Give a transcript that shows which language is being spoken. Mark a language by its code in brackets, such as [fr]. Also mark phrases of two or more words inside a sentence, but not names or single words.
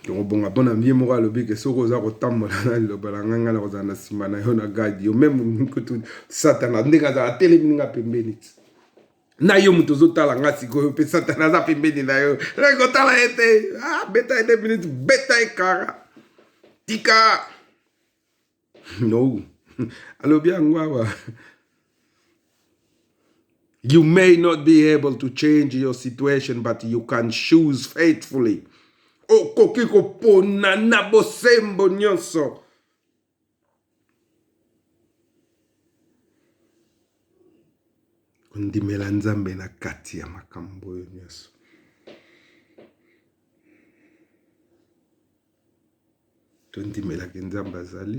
[ln] bonga bona mbie moko alobi ke soko oza kotambola na liloba na ngai na kozala na nsima na yo na gadi yo meme kutu satana ndenge azala telemi nga pembeni na yo moto ozotala nga sikoyo mpe satana aza pembeni na yo kotala ye te beta ye 2 minutes beta ye kara tika no alobi yango awa. [en] You may not be able to change your situation, but you can choose faithfully. [ln] Okoki kopona na bosembo nyonso. Kondimela nzambe na kati ya makambo oyo nyonso. Tondimelaki nzambe azali.